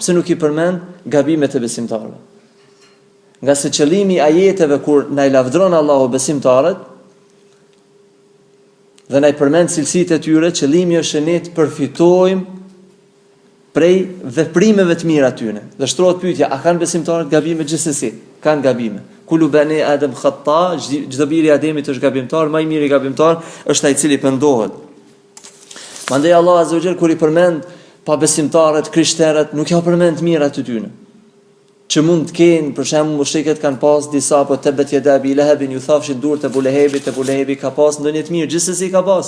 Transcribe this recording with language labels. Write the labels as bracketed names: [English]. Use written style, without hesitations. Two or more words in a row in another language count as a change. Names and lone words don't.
[Albanian] Pse nuk I përmend gabimet e besimtarëve? Nga se qëllimi I ajeteve kur na I lavdron Allahu besimtarët dhe na I përmend cilësitë e tyre, qëllimi është ne të përfitojmë prej veprimeve të mira tyre. Dhe shtrohet pyetja, a kanë besimtarët gabime? Gjithsesi, kanë gabime. [Arabic] كل بني آدم خطاء, [Albanian] çdo biri I Ademit është gabimtar, më I miri gabimtar është ai I cili pendohet. Mandej Allah [Arabic] عز وجل [Albanian] kur I përmend pa besimtarët, krishterët, nuk ja përmend mirat të tyre. Që mund të kenë, për shembull, mushrikët kanë pas disa, po [Arabic] تبت يدا أبي لهب, [Albanian] ju thafshin durët e Abu Lahebi ka pas ndonjë të mirë, gjithsesi ka pas.